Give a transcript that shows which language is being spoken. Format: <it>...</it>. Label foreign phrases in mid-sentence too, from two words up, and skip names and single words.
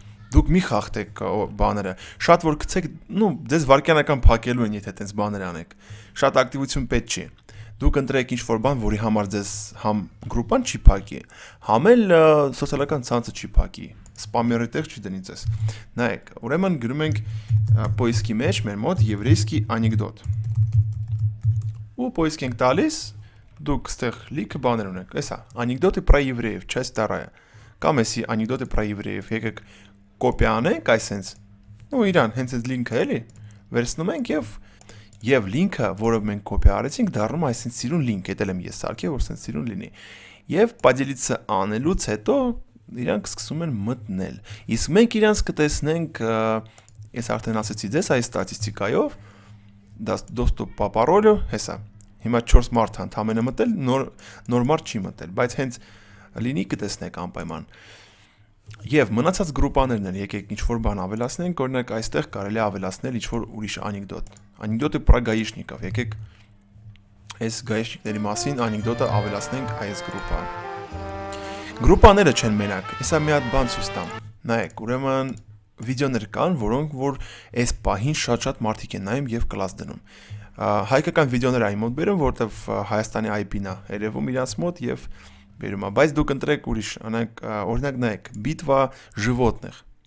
<hy>Դուք մի խախտեք բաները, շատ որ գցեք, ձեզ վարքյանական փակելու են, եթե այդպես բաներ անեք։ Շատ ակտիվություն պետք չի։ Դուք ընտրեք ինչ-որ բան, որի համար ձեզ համ գրուպան չի փակի, համ էլ սոցիալական ցանցը չի փակի, սպամերի տեղ չի դնի ձեզ։ Նայեք, ուրեմն գրում ենք поиски մեջ մեր մոտ</hy> <ru>еврейский анекдот։</ru> <hy>Ու поиски ենք տալիս, դուք ստեղ լիքը բաներ ունեք։ Էսա,</hy> <ru>анекдоты про евреев, часть 2։</ru> <hy>Կամ էսի</hy> <ru>анекдоты про евреев,</ru> <hy>եկեք կոպի անենք այսենց։ Իրան հենց այդ լինքը էլի վերցնում ենք եւ լինքը, որը մենք կոպի արեցինք, դառնում է այսպես սիրուն լինք, էտել եմ ես սարքել, որ այսպես սիրուն լինի։ Եվ поделиться անելուց հետո իրանք սկսում են մտնել։ Իսկ մենք իրանք կտեսնենք, ես արդեն ասացի ձեզ այս ստատիստիկայով,</hy> <ru>доступ по паролю,</ru> <hy>հեսա։ Հիմա 4 մարդ ընդամենը մտել, նոր մարդ չի մտել, բայց հենց լինի կտեսնեք անպայման։ Եվ մնացած գրուպաներն են, եկեք ինչ-որ բան ավելացնենք, օրինակ այստեղ կարելի է ավելացնել ինչ-որ ուրիշ անեկդոտ։ Անեկդոտը</hy> <ru>про гаишников,</ru> <hy>եկեք այս гаишникների մասին անեկդոտը ավելացնենք այս գրուպա։ Գրուպաները չեն մենակ, հեսա մի հատ բան ցույց տամ։ Նայեք, ուրեմն վիդեոներ կան, որոնք որ այս պահին շատ մարդիկ են նայում եւ կլաս դնում։ Հայկական վիդեոներ այն մոտ բերում, որտեվ Հայաստանի IP-ն է երևում իրանց մոտ եւ բերում է, բայց դուք ընտրեք ուրիշ, օրինակ նայեք,</hy> <ru>битва животных։</ru>